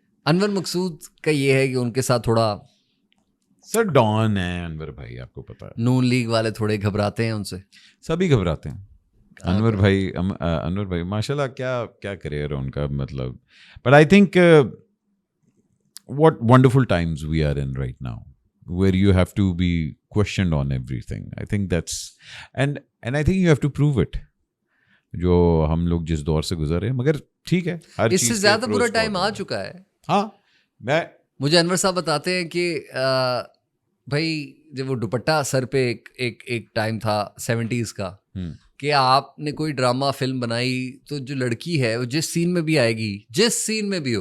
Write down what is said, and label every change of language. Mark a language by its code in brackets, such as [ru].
[ur] انور مقصود کا یہ ہے کہ ان کے ساتھ تھوڑا سر ڈان ہے انور بھائی, آپ کو پتا ہے نون لیگ والے تھوڑے گھبراتے ہیں ان سے, سبھی گھبراتے ہیں. انور بھائی ماشاء اللہ کیا کریئر ہے ان کا, مطلب [en] But I think what wonderful times we are in right now, where you have to be questioned on everything. I think that's and I think you have to prove it. [ur] جو ہم لوگ جس دور سے گزر رہے ہیں, مگر ٹھیک ہے, ہر اس سے زیادہ برا ٹائم آ چکا ہے. ہاں, مجھے انور صاحب بتاتے ہیں کہ بھائی جب وہ دوپٹہ سر پہ ایک ٹائم تھا 70s کا, کہ آپ نے کوئی ڈرامہ فلم بنائی تو جو لڑکی ہے وہ جس سین میں بھی آئے گی, جس سین میں بھی ہو,